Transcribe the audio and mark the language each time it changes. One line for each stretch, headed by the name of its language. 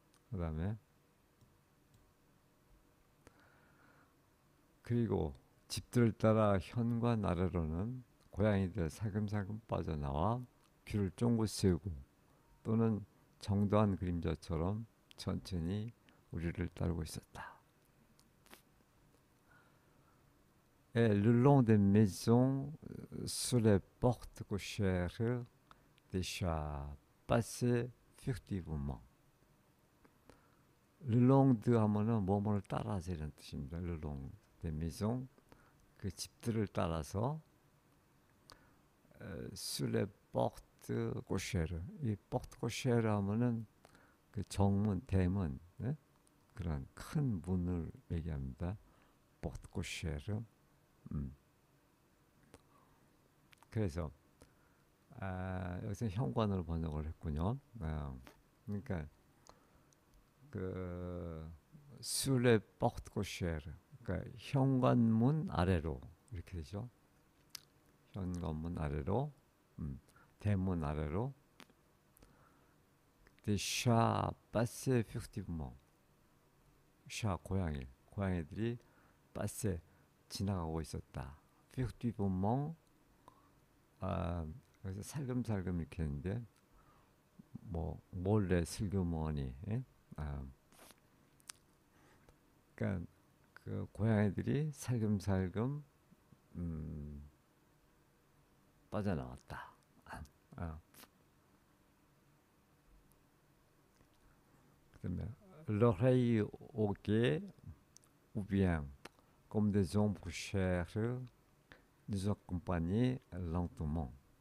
Korean: 그다음에 그리고 집들을 따라 현관 아래로는 고양이들 살금살금 빠져나와 귀를 쫑긋 세우고 또는 정도한 그림자처럼 천천히 우리를 따르고 있었다.
French: Et le long des maisons, sous les portes cochères, des chats passaient furtivement. Le long de
Korean: 하면은 뭐뭐를 따라서 이런 뜻입니다.
French: Le long des maisons,
Korean: 그 집들을 따라서
French: sous les portes cochères.
Korean: 이 porte cochère 하면은 그 정문, 대문, 네? 그런 큰 문을 얘기합니다.
French: porte cochère.
Korean: 그래서 여기서 현관으로 번역을 했군요. 그러니까 그
French: sur les portes cochères
Korean: 그러니까 현관문 아래로 이렇게 되죠. 현관문 아래로, 대문 아래로.
French: Des chats passaient furtivement.
Korean: 샤 고양이들이
French: passaient
Korean: 지나가고 있었다.
French: furtivement
Korean: 그래서 살금살금 이렇게 했는데 뭐 몰래 슬그머니 예? 아, 그러니까 그 고양이들이 살금살금 음, 빠져나왔다. 아, 그다음에
French: l'oreille au guet ou bien comme des ombres chères nous accompagnaient lentement.